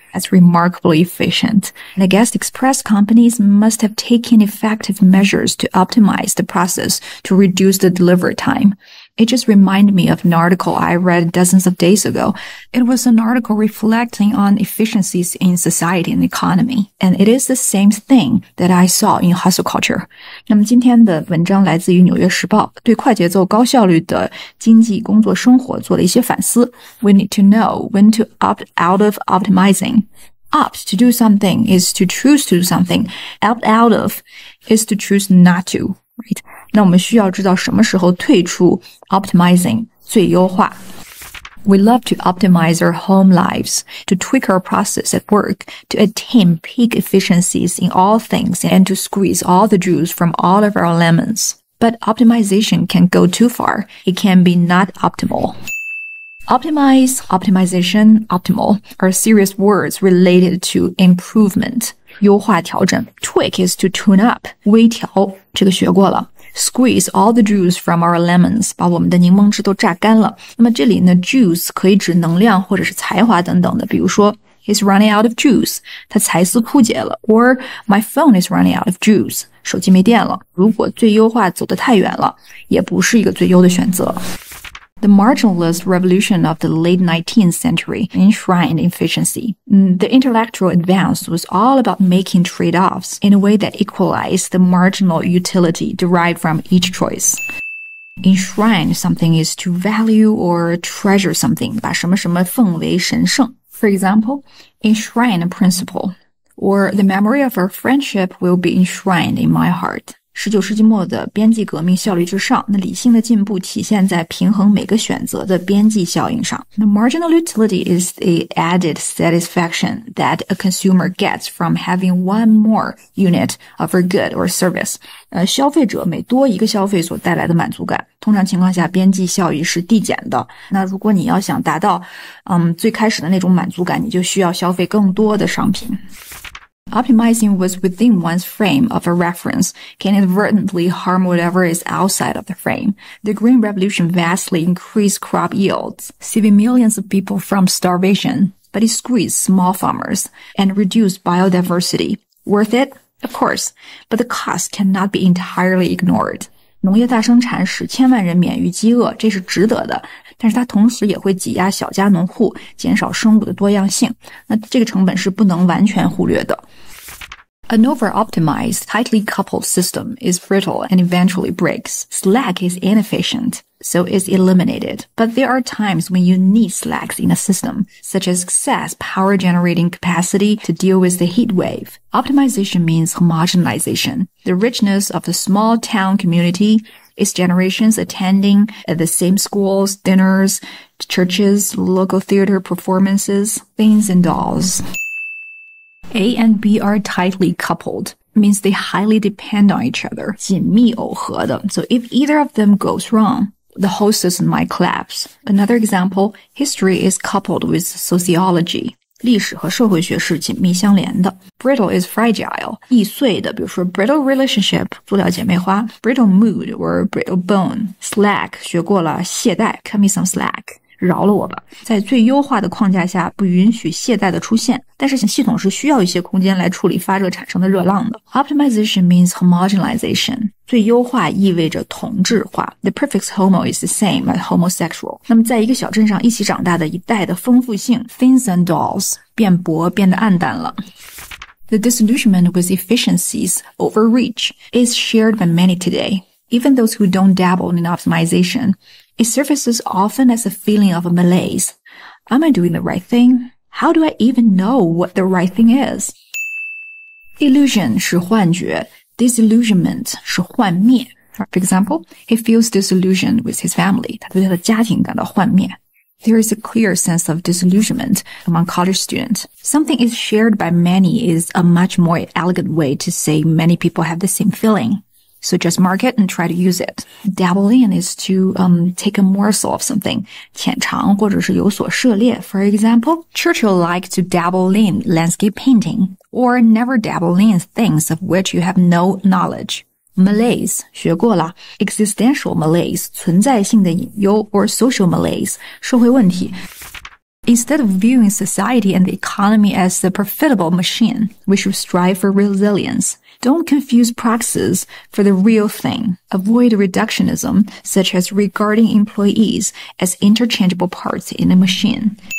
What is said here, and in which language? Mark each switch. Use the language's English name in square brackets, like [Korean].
[English] That's remarkably efficient. And I guess express companies must have taken effective measures to optimize the process to reduce the delivery time. It just reminded me of an article I read dozens of days ago. It was an article reflecting on efficiencies in society and economy. And it is the same thing that I saw in hustle culture. [Chinese] 那么今天的文章来自于纽约时报，对快节奏高效率的经济工作生活做了一些反思。 [English] We need to know when to opt out of optimizing. Opt to do something is to choose to do something. Opt out of is to choose not to, right? [Chinese] 那我们需要知道什么时候退出 optimizing 最优化。 [English] We love to optimize our home lives, to tweak our process at work, to attain peak efficiencies in all things, and to squeeze all the juice from all of our lemons. But optimization can go too far. It can be not optimal. Optimize, optimization, optimal are serious words related to improvement. [Chinese] 优化调整 [English] Tweak is to tune up. [Chinese] 微调这个学过了。 [English] Squeeze all the juice from our lemons. [Chinese] 把我们的柠檬汁都榨干了。那么这里呢 juice 可以指能量或者是才华等等的，比如说 [English] He's running out of juice. [Chinese] 他才思枯竭了。 [English] Or my phone is running out of juice. [Chinese] 手机没电了。如果最优化走得太远了，也不是一个最优的选择。 [English] The marginalist revolution of the late 19th century enshrined efficiency. The intellectual advance was all about making trade-offs in a way that equalized the marginal utility derived from each choice. Enshrine something is to value or treasure something, [Chinese] 把什么什么奉为神圣。 [English] For example, enshrine a principle, or the memory of our friendship will be enshrined in my heart. [Chinese] 19世纪末的边际革命效率至上，那理性的进步体现在平衡每个选择的边际效应上。 [English] The marginal utility is the added satisfaction that a consumer gets from having one more unit of a good or service. [Chinese] 消费者每多一个消费所带来的满足感，通常情况下边际效益是递减的。那如果你要想达到最开始的那种满足感，你就需要消费更多的商品。 [English] Optimizing what's within one's frame of a reference can inadvertently harm whatever is outside of the frame. The Green Revolution vastly increased crop yields, saving millions of people from starvation, but it squeezed small farmers and reduced biodiversity. Worth it? Of course, but the cost cannot be entirely ignored. [Chinese] 农业大生产使千万人免于饥饿，这是值得的，但是它同时也会挤压小家农户，减少生物的多样性。那这个成本是不能完全忽略的。 [English] An over-optimized, tightly coupled system is brittle and eventually breaks. Slack is inefficient, so is eliminated. But there are times when you need slacks in a system, such as excess power generating capacity to deal with the heat wave. Optimization means homogenization. The richness of the small town community, its generations attending the same schools, dinners, churches, local theater performances, things and dolls. A and B are tightly coupled. Means they highly depend on each other. [Chinese] 紧密耦合的. [English] So if either of them goes wrong, the whole system might collapse. Another example, history is coupled with sociology. [Chinese] 历史和社会学是紧密相连的。 [English] Brittle is fragile. [Chinese] 易碎的，比如说 [English] brittle relationship, [Chinese] 塑料姐妹花 [English] brittle mood or brittle bone. Slack, [Chinese] 学过了，懈怠 [English] cut me some slack. [Chinese] 饶了我吧。在最优化的框架下，不允许懈怠的出现，但是系统是需要一些空间来处理发热产生的热浪的。 [English] Optimization means homogenization. [Chinese] 最优化意味着同质化。 [English] The prefix homo is the same as homosexual. [Chinese] 那么在一个小镇上一起长大的一代的丰富性 [English] thins and dulls [Chinese] 变薄变得暗淡了。 [English] The disillusionment with efficiencies overreach is shared by many today. Even those who don't dabble in optimization, it surfaces often as a feeling of a malaise. Am I doing the right thing? How do I even know what the right thing is? Illusion [Chinese] 是幻觉 [English] Disillusionment [Chinese] 是幻灭 [English] For example, he feels disillusioned with his family. [Chinese] 他对他的家庭感到幻灭 [English] There is a clear sense of disillusionment among college students. Something is shared by many is a much more elegant way to say many people have the same feeling. So just mark it and try to use it. Dabble in is to take a morsel of something. [Chinese] 浅尝或者是有所涉猎. [English] For example, Churchill liked to dabble in landscape painting or never dabble in things of which you have no knowledge. Malaise [Chinese] 学过了 [English] existential malaise [Chinese] 存在性的隐忧 [English] or social malaise [Chinese] 社会问题。 [English] Instead of viewing society and the economy as a profitable machine, we should strive for resilience. Don't confuse praxis for the real thing. Avoid reductionism, such as regarding employees as interchangeable parts in a machine.